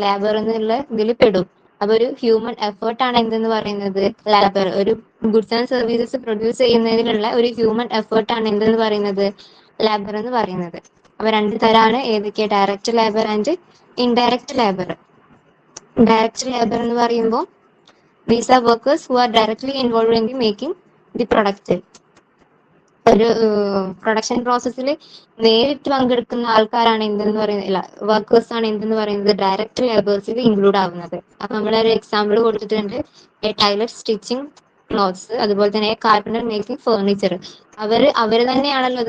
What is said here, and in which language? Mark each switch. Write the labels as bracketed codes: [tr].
[ml] Labour എന്നുള്ള ഇതിൽ പെടും. അപ്പൊ ഒരു ഹ്യൂമൻ എഫേർട്ട് ആണ് എന്തെന്ന് പറയുന്നത്, ലേബർ. ഒരു ഗുഡ്സ് ആൻഡ് സർവീസസ് പ്രൊഡ്യൂസ് ചെയ്യുന്നതിനുള്ള ഒരു ഹ്യൂമൻ എഫേർട്ട് ആണ് എന്തെന്ന് പറയുന്നത്, ലേബർ എന്ന് പറയുന്നത്. അപ്പൊ രണ്ട് തരാണ് ഏതൊക്കെ? [en] Direct labour and indirect labour. [ml] Direct labour എന്ന് പറയുമ്പോൾ [en] these are workers who are directly involved in the making the product. [ml] ഒരു പ്രൊഡക്ഷൻ പ്രോസസ്സിൽ നേരിട്ട് പങ്കെടുക്കുന്ന ആൾക്കാരാണ് എന്തെന്ന് പറയുന്നത്, വർക്കേഴ്സ് ആണ് എന്തെന്ന് പറയുന്നത് ഡയറക്റ്റ് ലേബേഴ്സിൽ ഇൻക്ലൂഡ് ആവുന്നത്. അപ്പൊ നമ്മളൊരു എക്സാമ്പിൾ കൊടുത്തിട്ടുണ്ട്, [en] a tailor stitching clothes, [ml] അതുപോലെ തന്നെ [en] Carpenter making furniture. [ml] അവര് തന്നെയാണല്ലോ.